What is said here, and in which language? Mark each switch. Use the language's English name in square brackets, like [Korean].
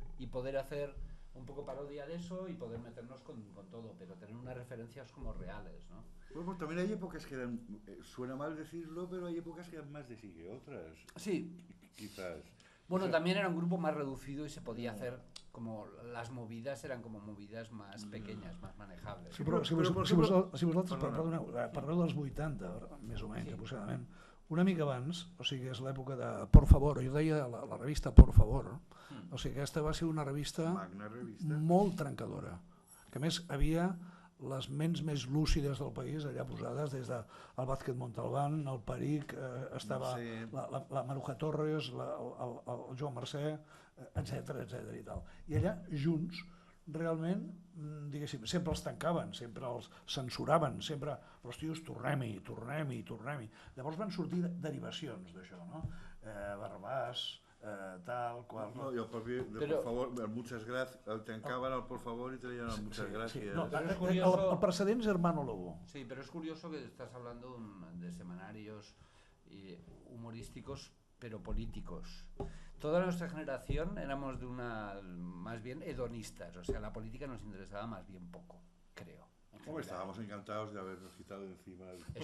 [Spanish] Y poder hacer un poco parodia de eso y poder meternos con todo, pero tener unas referencias como reales, ¿no? Bueno, pues también hay épocas que dan, suena mal decirlo, pero hay épocas que dan más de sí que otras. Sí. Quizás. Bueno, también era un grupo más reducido y se podía hacer como las movidas eran como movidas más pequeñas, más manejables. [Catalan] Sí, però si vosaltres parleu dels 80, més o menys, aproximadament, una mica abans, o sigui, és l'època de Por Favor, jo deia la revista Por Favor, o sigui, aquesta va ser una revista molt trencadora, que a més havia les ments més lúcides del país allà posades, des del Vázquez Montalbán, el Peric, estava la Maruja Torres, el Joan Mercè, etc i tal. I allà, junts, realment, diguéssim, sempre els tancaven, sempre els censuraven, sempre, però els tios, tornem-hi. Llavors van sortir derivacions d'això, no? Barbàs, tal qual. [Spanish] No, yo por favor, muchas gracias, tancaban al por favor y traían al muchas gracias. [Catalan] No, el precedent és Hermano Lobo. [Spanish] Sí, pero es curioso que estás hablando de semanarios humorísticos, pero políticos. Toda nuestra generación éramos de más bien hedonistas, o sea, la política nos interesaba más bien poco, creo. Como estábamos encantados de habernos quitado de encima el